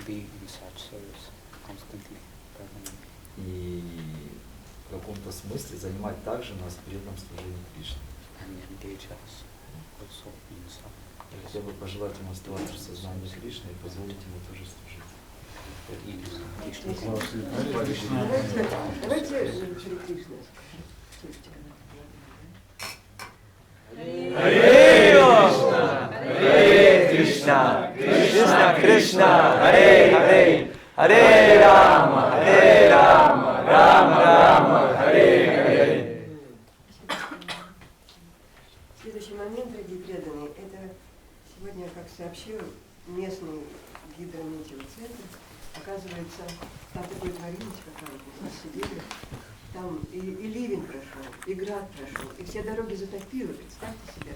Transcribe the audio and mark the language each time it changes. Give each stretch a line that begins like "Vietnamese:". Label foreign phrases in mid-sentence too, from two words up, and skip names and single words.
Russian: И в каком-то смысле занимать также нас в преданном служении Кришне. Я хотел бы пожелать ему оставаться в сознании Кришны и позволить ему тоже служить. Давайте Шри Кришна. Харе Кришна, Кришна Кришна, Харе Харе, Харе Рама, Рама Рама, Харе Харе. Следующий момент, дорогие преданные, это сегодня, как сообщил местный гидрометеоцентр, оказывается, там такое творилось, как мы сидели, там и ливень прошел, и град прошел, и все дороги затопило, представьте себе.